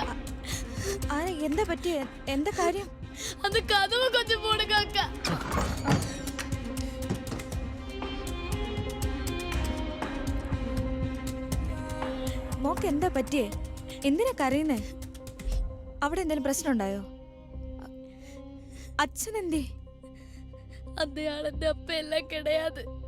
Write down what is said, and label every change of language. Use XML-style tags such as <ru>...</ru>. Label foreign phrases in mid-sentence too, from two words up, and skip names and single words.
<ml>എന്താ പറ്റിയ? എന്താ കാര്യം?</ml> <ta>அந்த கதவு கொஞ்சம் போடுங்க அக்கா.</ta> <ml>മോക്ക് എന്താ പറ്റിയേ? എന്തിനാ കരയുന്നേ? അവിടെ എന്തെങ്കിലും പ്രശ്നം ഉണ്ടായോ? അച്ഛൻ എന്തേ? അയാളെന്റെ അപ്പയെല്ലാം കിടയാത്.</ml>